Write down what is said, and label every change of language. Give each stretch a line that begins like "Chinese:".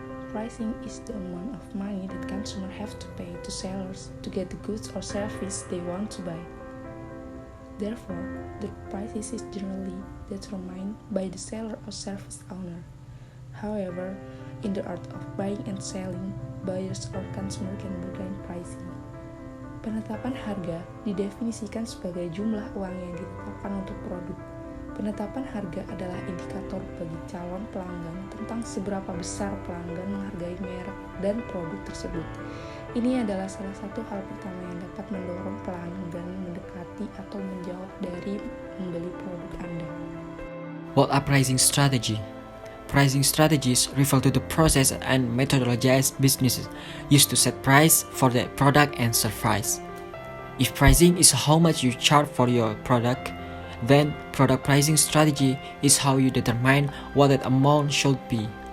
English: Pricing is the amount of money that consumers have to pay to sellers to get the goods or service they want to buy. Therefore, the price is generally determined by the seller or service owner. However, in the art of buying and selling, buyers or consumer can bargain pricing.
Indonesian: Penetapan harga didefinisikan sebagai jumlah uang yang ditetapkan untuk produk. Penetapan harga adalah indikator bagi calon pelanggan tentang seberapa besar pelanggan menghargai merek dan produk tersebut. Ini adalah salah satu hal pertama yang dapat mendorong pelanggan mendekati atau menjauh dari membeli produk Anda.
English: What are pricing strategy? Pricing strategies refer to the process and methodologies businesses use to set price for their product and service. If pricing is how much you charge for your product, then product pricing strategy is how you determine what that amount should be.